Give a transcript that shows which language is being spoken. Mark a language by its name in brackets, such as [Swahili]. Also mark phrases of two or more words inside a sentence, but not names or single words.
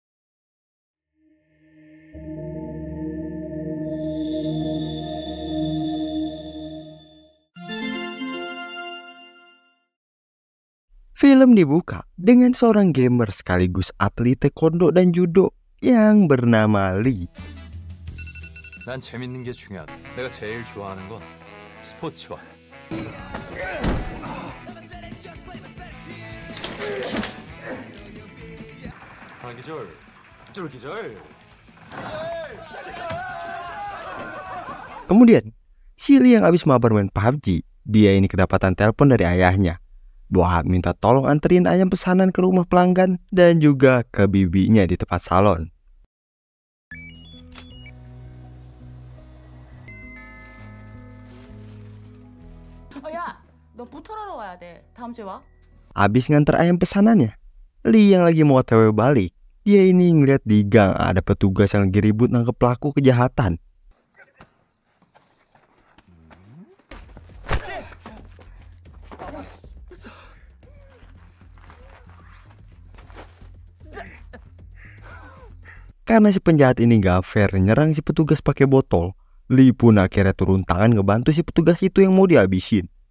[Indonesian] Film dibuka dengan seorang gamer sekaligus atlet taekwondo dan judo yang bernama Lee. [Korean] 난 재밌는 게 중요하다. 내가 제일 좋아하는 건 스포츠와. 하나 기절, 둘 기절. [Indonesian] Kemudian, si Lee yang habis mabar main PUBG, dia ini kedapatan telepon dari ayahnya buat minta tolong anterin ayam pesanan ke rumah pelanggan dan juga ke bibinya di tempat salon. [Korean] 야, 너 부터하러 가야 돼. 다음 주에 와. [Indonesian] Habis nganter ayam pesanannya, Lee yang lagi mau OTW balik, dia ini ngeliat di gang ada petugas yang lagi ribut nangkep pelaku kejahatan. Karena si penjahat ini gak fair nyerang si petugas pakai botol, Lee pun akhirnya turun tangan ngebantu si petugas itu yang mau dihabisin.